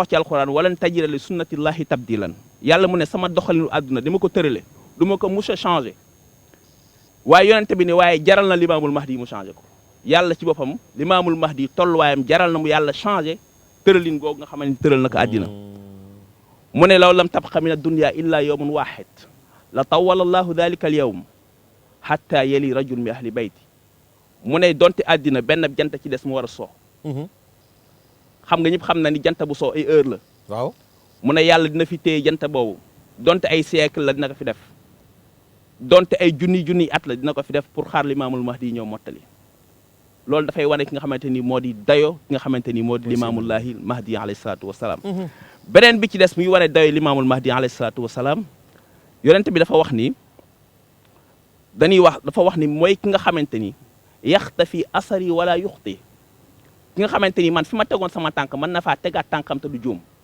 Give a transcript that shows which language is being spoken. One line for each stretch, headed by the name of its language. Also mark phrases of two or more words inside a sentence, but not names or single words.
Wolof: wax ci alquran
Arabic: ولن تجد لسنة الله تبديلا
Wolof: yàlla mu ne sama doxalinu àdduna dama ko tërale du ma ko mus a changé waaye yonente bi ne waaye jaral na limaamul mahdi mu changé ko yàlla ci boppam limaamul mahdi tolluwaayam jaral na mu yàlla changé tëralin googu nga xamante ni tëral na ko àddina mu ne
Arabic: لو لم تبق من الدنيا إلا يوم واحد لطول الله ذلك اليوم حتى يلي رجل من أهل بيتي
Wolof: mu ne donte àddina benn jant ci des mu war a soo xam nga ñëpp xam na ni jant bu soo ay heure la waaw mu ne yàlla dina fi téye jant boobu donte ay siècle la dina ko fi def donte ay junni at la dina ko fi def pour xaar limaamul mahdi ñëw mottali loolu dafay wane ki nga xamante ni moo di dayo ki nga xamante ni moo di limaamullahi mahdi
Arabic: عليه الصلاة والسلام
Wolof: beneen bi ci des muy wane dayo limaamul mahdi
Arabic: عليه الصلاة والسلام
Wolof: yonent bi dafa wax ni dafa wax ni mooy ki nga xamante ni
Arabic: يقتفي أثري ولا يخطئ
Wolof: ki nga xamante ni man fi ma tegoon sama tànk mën na faa tegaat tànkam te du juum